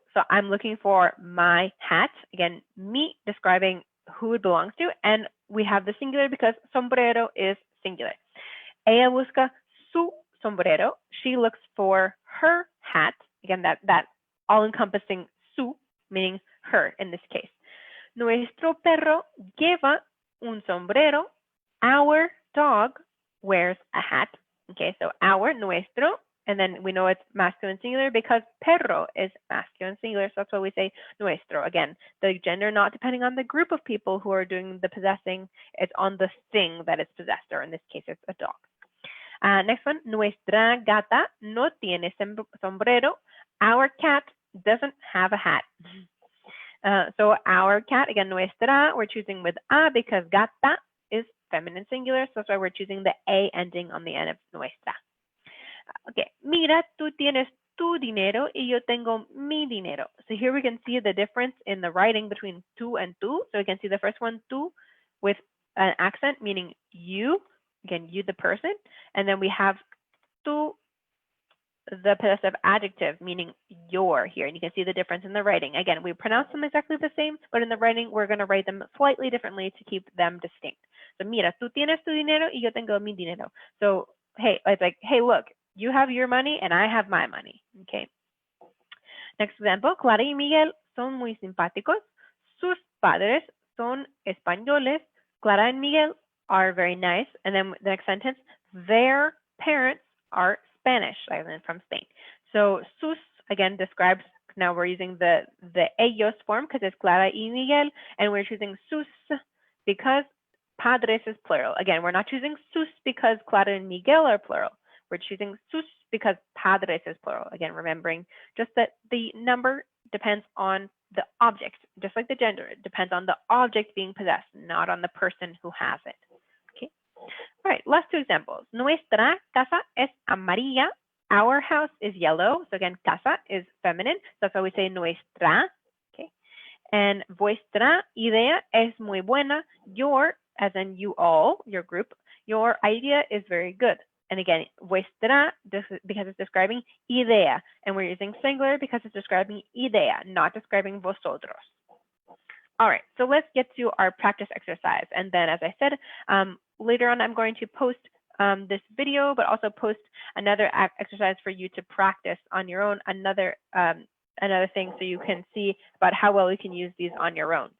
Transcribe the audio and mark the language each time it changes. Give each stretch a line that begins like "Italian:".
English: So I'm looking for my hat. Again, mi describing who it belongs to, and we have the singular because sombrero is singular.
Spanish: Ella busca su sombrero.
English: She looks for her hat. Again, that all-encompassing su, meaning her in this case.
Spanish: Nuestro perro lleva un sombrero.
English: Our dog wears a hat. Okay, so our, nuestro, and then we know it's masculine singular because perro is masculine singular, so that's why we say nuestro. Again, the gender not depending on the group of people who are doing the possessing, it's on the thing that is possessed, or in this case, it's a dog. Next one,
Spanish: nuestra gata no tiene sombrero.
English: Our cat doesn't have a hat. So our cat, again, nuestra, we're choosing with a because gata is feminine singular, so that's why we're choosing the a ending on the end of nuestra.
Spanish: Okay, mira, tú tienes tu dinero y yo tengo mi dinero.
English: So here we can see the difference in the writing between tú and tú. So we can see the first one, tú, with an accent, meaning you, again, you, the person. And then we have tú, the possessive adjective, meaning your here. And you can see the difference in the writing. Again, we pronounce them exactly the same, but in the writing, we're going to write them slightly differently to keep them distinct.
Spanish: So, mira, tú tienes tu dinero y yo tengo mi dinero.
English: So, hey, it's like, hey, look, you have your money and I have my money. Okay. Next example,
Spanish: Clara y Miguel son muy simpáticos. Sus padres son españoles.
English: Clara and Miguel are very nice. And then the next sentence, their parents are Spanish, from Spain. So sus, again, describes, now we're using the ellos form because it's Clara y Miguel, and we're choosing sus because padres is plural. Again, we're not choosing sus because Clara and Miguel are plural. We're choosing sus because padres is plural. Again, remembering just that the number depends on the object, just like the gender. It depends on the object being possessed, not on the person who has it. Okay. All right, last two examples.
Spanish: Nuestra casa es amarilla.
English: Our house is yellow. So again, casa is feminine. So that's why we say nuestra. Okay.
Spanish: And vuestra idea es muy buena.
English: Your, as in you all, your group, your idea is very good. And again, vuestra, because it's describing idea. And we're using singular because it's describing idea, not describing vosotros. All right, so let's get to our practice exercise. And then, as I said, later on, I'm going to post this video, but also post another exercise for you to practice on your own, another thing so you can see about how well you can use these on your own.